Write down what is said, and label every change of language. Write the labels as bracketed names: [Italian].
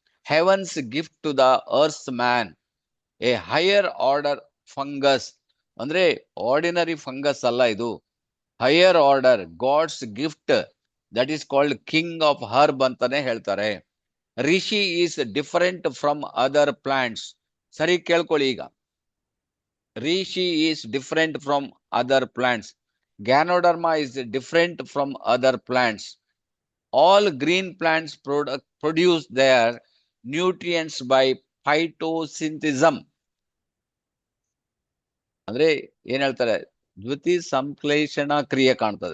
[English] Heaven's gift to the earth man, a higher order fungus. [Kannada] ಅಂದ್ರೆ [English] ordinary fungus [Kannada] ಅಲ್ಲ ಇದು, [English] higher order, God's gift, that is called king of herb [Kannada] ಅಂತಾನೆ ಹೇಳ್ತಾರೆ. [English] Reishi is different from other plants. [Kannada] ಸರಿ ಕೇಳ್ಕೊಳ್ಳಿ ಈಗ. [English] Reishi is different from other plants. Ganoderma is different from other plants. All green plants produce their nutrients by phytosynthesis. [Kannada] ಅಂದ್ರೆ ಏನ್ ಹೇಳ್ತಾರೆ, ದ್ಯುತಿ ಸಂಶ್ಲೇಷಣ ಕ್ರಿಯೆ ಕಾಣ್ತದೆ.